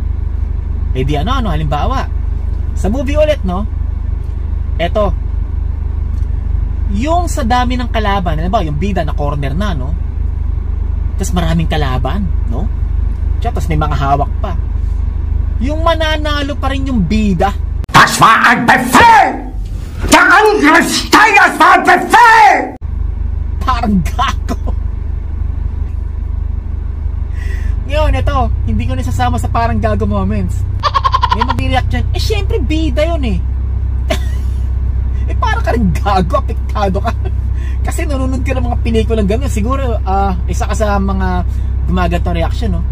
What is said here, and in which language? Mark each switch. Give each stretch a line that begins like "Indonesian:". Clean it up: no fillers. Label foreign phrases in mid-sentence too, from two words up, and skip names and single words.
Filipino: Di halimbawa, sa movie ulit, no? Eto, yung sa dami ng kalaban, halimbawa, yung bida na corner na, no? Tapos maraming kalaban, no? Tapos may mga hawak pa. Yung mananalo pa rin yung bida.
German: Das war ein Befehl! Der Angriff Steigers war ein Befehl!
Filipino: Parang gago. Ngayon, ito, hindi ko nasasama sa parang gago moments. May mag-react dyan, syempre bida yun eh. Parang ka rin gago, apektado ka. Kasi nanonood ka ng mga pelikulang gano'n. Siguro, isa ka sa mga gumagantong reaction, no?